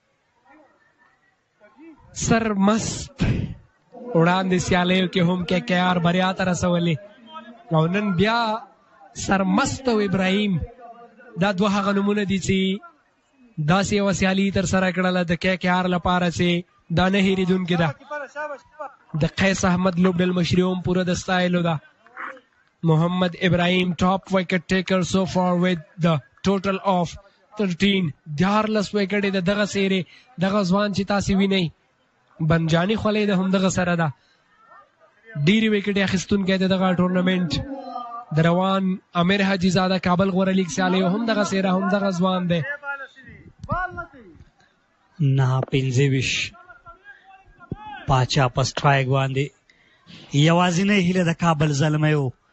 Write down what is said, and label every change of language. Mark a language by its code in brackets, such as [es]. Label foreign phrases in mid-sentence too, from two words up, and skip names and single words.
[ps] سرمست وړاندې سیالیو کې هم KKR بریا ته رسولې، او نن بیا سرمست او ابراهیم دا 2 هغه نومونه دي چې داسې یوه سیالي تر سره کړله د KKR لپاره چې دا نه هېرېدونکې ده. د قیس احمد لوبډل مشري هم پوره د ستایلو ده. [en] محمد ابراهیم top wicket taker so far with the total of 13. [ps] 14 وکټې د دغه سیرې دغه ځوان چې تاسې وینئ بنجاني خولۍ د همدغه سره ده. ډېرې وکټې اخیستونکی د دغه ټورنمنټ د روان امیر حجیزاده کابل غوره لیګ سیالیو همدغه څېره همدغه ځوان دی. 9-15 پاچا په سټرایک باندې یوازینۍ هیله د کابل زلمیو.